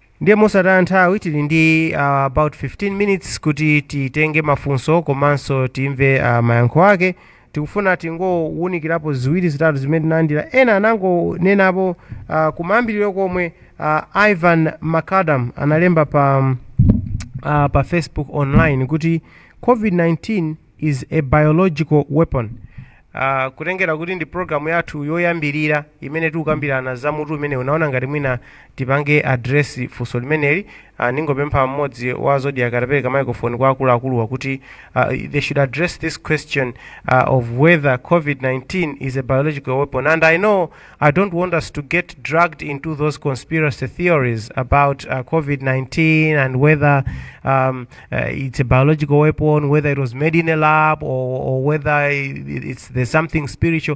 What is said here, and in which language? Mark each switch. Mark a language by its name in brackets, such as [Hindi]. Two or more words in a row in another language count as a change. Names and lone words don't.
[Nyanja] ndiye mosataya nthawi tili ndi [English] about 15 minutes [Nyanja] kuti titenge mafunso komanso timve mayankho ake. Tikufuna tingowunikirapo ziwiri zitatu zimene tinalandira. Ena anangonenapo kumayambiriro komwe Ivan Macadam analemba pa Facebook online kuti [English] COVID-19 is a biological weapon. [Nyanja] Kutengera kuti ndi programu yathu yoyambirira imene tikukambirana za mutu umene unaona ngati mwina tipange address funso limeneli. Ningopempha mmodzi wa Zodiak atapereka microphone kwa akuluakulu kuti [English] they should address this question of whether COVID-19 is a biological weapon. And I know I don't want us to get dragged into those conspiracy theories about COVID-19 and whether it's a biological weapon, whether it was made in a lab or whether there's something spiritual.